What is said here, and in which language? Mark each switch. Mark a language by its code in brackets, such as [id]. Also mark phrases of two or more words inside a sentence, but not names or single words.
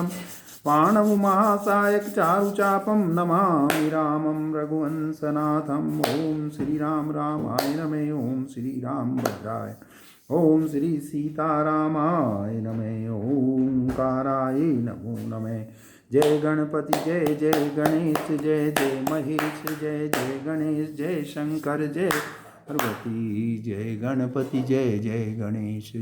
[sa] पाणवमहासायक चारुचापं नमामि, रामं रघुवंशनाथं। ओं श्री राम रामाय नमः। ओं श्री राम भद्राय, ओं श्री सीतारामाय नमः। ओंकाराय नमो नमः। [hi] जय गणपति जय जय गणेश, जय जय महेश, जय जय गणेश, जय शंकर, जय पार्वती। जय गणपति जय जय गणेश।